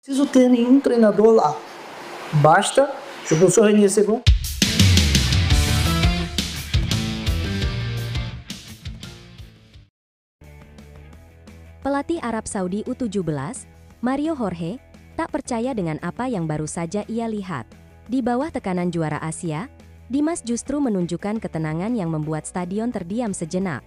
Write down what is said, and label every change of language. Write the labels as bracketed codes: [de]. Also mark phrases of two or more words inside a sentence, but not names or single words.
[pt] Preciso ter nenhum treinador lá. Basta que o professor Renier ser bom. [id] Pelatih Arab Saudi U17, Mario Jorge, tak percaya dengan apa yang baru saja ia lihat. Di bawah tekanan juara Asia, Dimas justru menunjukkan ketenangan yang membuat stadion terdiam sejenak.